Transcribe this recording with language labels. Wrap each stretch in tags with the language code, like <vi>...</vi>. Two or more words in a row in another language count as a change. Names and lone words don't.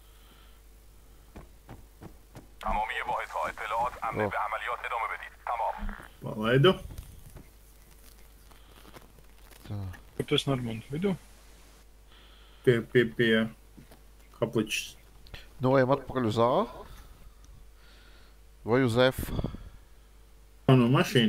<fa>تمامی واحدها اطلاعات امن به عملیات ادامه بدید. تمام.</fa> <lv>Palaidu. Tā. Kur tu esi Normanda vidū? Pie kapličs. Noejam atpakaļ uz A? Vai uz F? No mašīna.</lv>